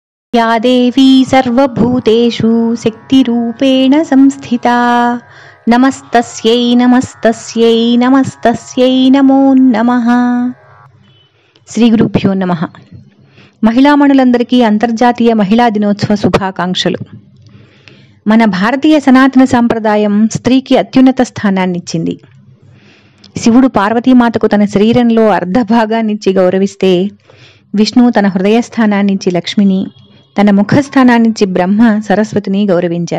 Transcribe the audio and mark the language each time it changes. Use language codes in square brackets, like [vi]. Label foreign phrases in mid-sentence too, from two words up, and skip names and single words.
[sa] या देवी सर्वभूतेषु शक्तिरूपेण संस्थिता नमस्तस्यै नमस्तस्यै नमस्तस्यै नमो नमः. శ్రీ గురుభ్యో నమః. [te] మహిళామణులందరికీ అంతర్జాతీయ మహిళా దినోత్సవ శుభాకాంక్షలు. మన భారతీయ సనాతన సాంప్రదాయం స్త్రీకి అత్యున్నత స్థానాన్నిచ్చింది. శివుడు పార్వతీమాతకు తన శరీరంలో అర్ధభాగాన్నిచ్చి గౌరవిస్తే, విష్ణువు తన హృదయస్థానాన్నిచ్చి లక్ష్మిని, తన ముఖస్థానాన్నిచ్చి బ్రహ్మ సరస్వతిని గౌరవించారు.